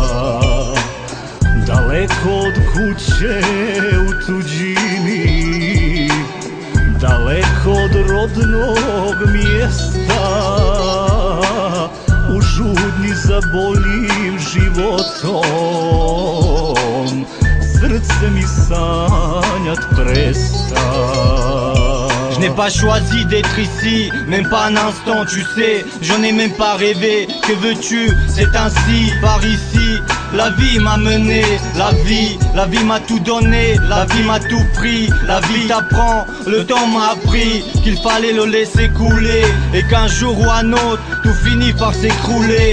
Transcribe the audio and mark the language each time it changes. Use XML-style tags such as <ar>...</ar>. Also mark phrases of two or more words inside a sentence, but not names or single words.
<hr>Daleko od kuće u tuđini, daleko od rodnog mjesta, u žudnji za boljim životom, srce mi sanjat presta.</hr> <fr>Je n'ai pas choisi d'être ici, même pas un instant, tu sais. J'en ai même pas rêvé, que veux-tu, c'est ainsi. Par ici, la vie m'a mené. La vie m'a tout donné. La vie m'a tout pris. La vie t'apprend, le temps m'a appris qu'il fallait le laisser couler, et qu'un jour ou un autre, tout finit par s'écrouler.</fr>